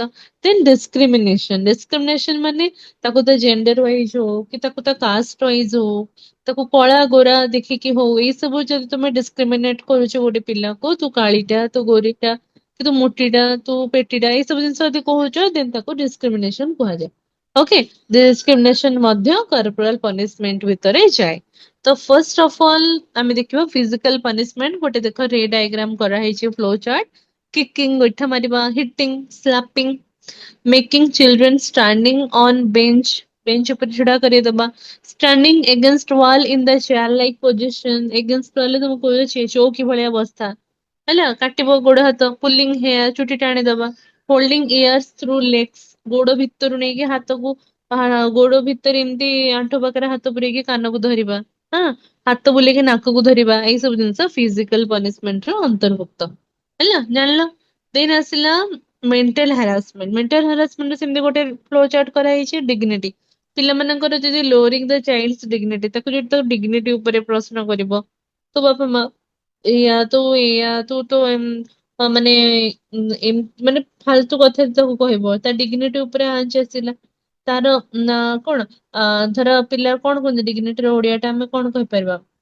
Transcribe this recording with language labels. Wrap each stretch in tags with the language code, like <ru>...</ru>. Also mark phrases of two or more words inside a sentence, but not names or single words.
<en>then discrimination</en> <or>ମାନେ ତାକୁ ତା</or> <en>gender wise</en> <or>ହଉ କି ତାକୁ ତା</or> <en>caste wise</en> <or>ହଉ ତାକୁ କଳା ଗୋରା ଦେଖିକି ହଉ ଏଇ ସବୁ ଯଦି ତମେ ଡିସ୍କ୍ରିମିନେଟ କରୁଛ ଗୋଟେ ପିଲାକୁ ତୁ କାଳିଟା ତୁ ଗୋରିଟା କି ତୁ ମୋଟିଟା ତୁ ପେଟିଟା ଏଇ ସବୁ ଜିନିଷ ଯଦି କହୁଛ ଦେନ୍ ତାକୁ ଡିସ୍କ୍ରିମିନେସନ କୁହାଯାଏ।</or> <en>okay discrimination</en> <or>ମଧ୍ୟ</or> <en>corporal punishment</en> <or>ଭିତରେ ଯାଏ। ତ</or> <en>first of all</en> <or>ଆମେ ଦେଖିବା</or> <en>physical punishment</en> <or>ଗୋଟେ ଦେଖ ରେ ଡାଇଗ୍ରାମ କରାହେଇଛି</or> <en>flow chart kicking</en> <or>ଗୋଇଠା ମାରିବା</or> <en>hitting slapping making children standing on bench</en> <or>ଉପରେ ଛିଡା କରେଇଦବା</or> <en>standing against wall in the chair like position against wall</en> <or>ତମକୁ କହୁଛି ଚୌକି ଭଳିଆ ବସ୍ତା ହେଲା କାଟିବ ଗୋଡ ହାତ</or> <en>pulling hair</en> <or>ଚୁଟି ଟାଣିଦବା</or> <en>holding ears through legs</en> <or>ଗୋଡ ଭିତରୁ ନେଇକି ହାତକୁ ଗୋଡ ଭିତରେ ଏମିତି ଆଣ୍ଠୁ ପାଖରେ ହାତ ପୁରେଇକି କାନକୁ ଧରିବା ହଁ ହାତ ବୁଲେଇକି ନାକକୁ ଧରିବା ଏଇ ସବୁ ଜିନିଷ ଫିଜିକାଲ ପନିଶମେଣ୍ଟ ର ଅନ୍ତର୍ଭୁକ୍ତ ହେଲା ଜାଣିଲ ଦେନ୍ ଆସିଲା</or> <en>mental harassment</en> <or>ସେମିତି ଗୋଟେ</or> <en>flow chart</en> <or>କରାହେଇଛି ଡିଗ୍ନିଟି ପିଲାମାନଙ୍କର ଯଦି</or> <en>lowering the child dignity</en> <or>ତାକୁ ଯଦି ତାକୁ ଡିଗ୍ନିଟି ଉପରେ ପ୍ରଶ୍ନ କରିବ ତୋ ବାପା ମା ଏଇଆ ତୁ ତ ମାନେ ମାନେ ଫାଲତୁ କଥା ତାକୁ କହିବ ତା ଡିଗ୍ନିଟି ଉପରେ ଆଞ୍ଚ ଆସିଲା ତାର ନା କଣ ଧର ପିଲା କଣ କୁହନ୍ତି ଡିଗ୍ନିଟିର ଓଡିଆ ଟା ଆମେ କଣ କହିପାରିବା</or>